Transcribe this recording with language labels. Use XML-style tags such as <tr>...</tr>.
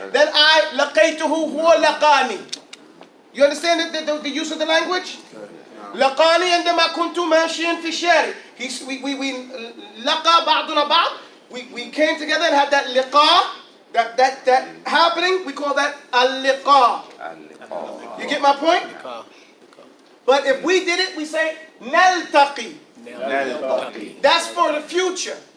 <en>Then I</en> <ar>لقيته هو لقاني.</ar> <en>You understand the use of the language?</en> <ar>لقاني عندما كنت ماشيا في الشارع.</ar> <en>We</en> <ar>لقى بعضنا بعض.</ar> <en>We came together and had that liqa. that happening, we call that al-liqa. You get my point? But if we did it, we say naltaqi. That's for the future.</en>